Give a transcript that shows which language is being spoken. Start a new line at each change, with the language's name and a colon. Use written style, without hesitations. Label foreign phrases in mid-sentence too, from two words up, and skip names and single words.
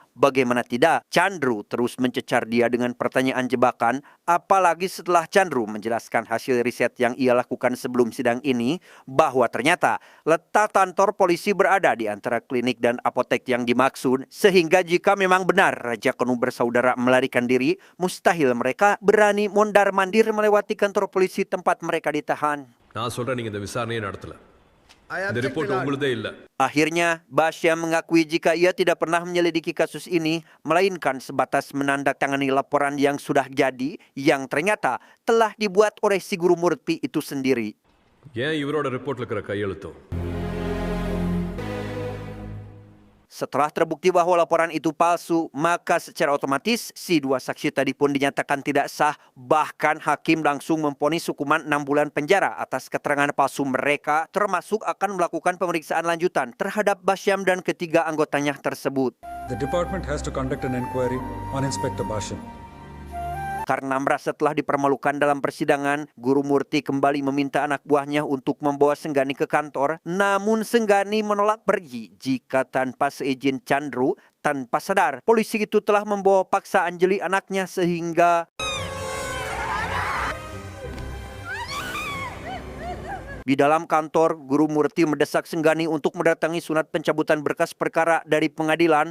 Indonesian: Bagaimana tidak, Chandru terus mencecar dia dengan pertanyaan jebakan, apalagi setelah Chandru menjelaskan hasil riset yang ia lakukan sebelum sidang ini, bahwa ternyata letak kantor polisi berada di antara klinik dan apotek yang dimaksud, sehingga jika memang benar Raja Kanu bersaudara melarikan diri, mustahil mereka berani mondar-mandir melewati kantor polisi tempat mereka ditahan.
Tamil: நான் சொல்றேன் நீங்க இந்த விசாரணையை நடத்தல.
English: I
Tamil: இந்த
English: object,
Tamil: ரிப்போர்ட்
English: my lord.
Tamil: உங்களுதே இல்ல.
Indonesian: Akhirnya, Basyam mengakui jika ia tidak pernah menyelidiki kasus ini, melainkan sebatas menandatangani laporan yang sudah jadi, yang ternyata telah dibuat oleh si Guru Murti itu sendiri.
Tamil: ஏன் இவரோட ரிப்போர்ட்ல இருக்கிற கையெழுத்தும்
Indonesian: Setelah terbukti bahwa laporan itu palsu, maka secara otomatis si dua saksi tadi pun dinyatakan tidak sah. Bahkan hakim langsung memvonis hukuman 6 bulan penjara atas keterangan palsu mereka, termasuk akan melakukan pemeriksaan lanjutan terhadap Basyam dan ketiga anggotanya tersebut.
English: The department has to conduct an inquiry on Inspector Basham.
Indonesian: Karena merasa telah dipermalukan dalam persidangan, Guru Murti kembali meminta anak buahnya untuk membawa Senggani ke kantor. Namun Senggani menolak pergi jika tanpa seizin Chandru. Tanpa sadar, polisi itu telah membawa paksa Anjali anaknya sehingga di dalam kantor, Guru Murti mendesak Senggani untuk mendatangi sunat pencabutan berkas perkara dari pengadilan.